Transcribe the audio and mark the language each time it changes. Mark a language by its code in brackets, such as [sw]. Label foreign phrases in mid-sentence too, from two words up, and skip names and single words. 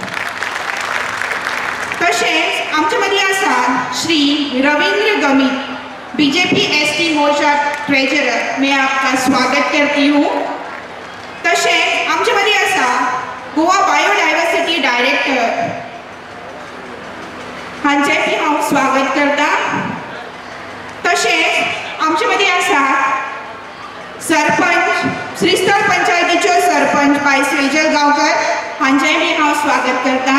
[kok] तसेच आमचे मदीं आसा श्री रवींद्र गमीत, बीजेपी एसटी मोर्चा ट्रेजरर. [hi] मैं आपका स्वागत करती हूँ. [kok] तसेच आमचे मदीं आसा गोवा [en] biodiversity director [kok] हांचे बी हांव स्वागत करता. तसेच आमचे मदीं आसा सरपंच श्रीस्थळ पंचायतीच्यो सरपंच बाय स्वेजल गांवकर हांचेंय बी हांव स्वागत करता.